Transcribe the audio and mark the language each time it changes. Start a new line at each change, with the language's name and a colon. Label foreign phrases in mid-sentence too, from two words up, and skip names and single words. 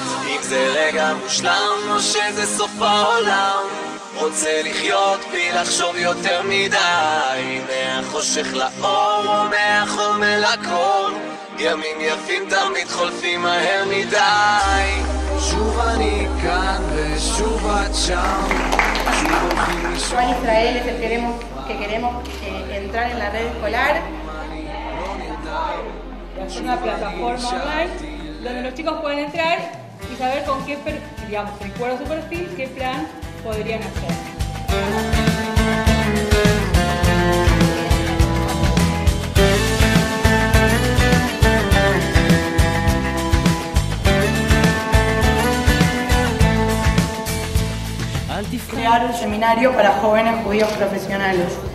Hebrew: אם זה רגע מושלם או שזה סוף העולם, רוצה לחיות בלי לחשוב יותר מדי, מהחושך לאור או מהחום אל הקור, ימים יפים תמיד חולפים מהר מדי. שוב אני כאן ושוב את שם, שוב הולכים לישון.
Spanish: Juan Israel es el que queremos entrar en la red escolar. Es una plataforma online donde los chicos pueden entrar y saber con qué, digamos, de acuerdo a su perfil, qué plan podrían hacer. Crear un seminario para jóvenes judíos profesionales.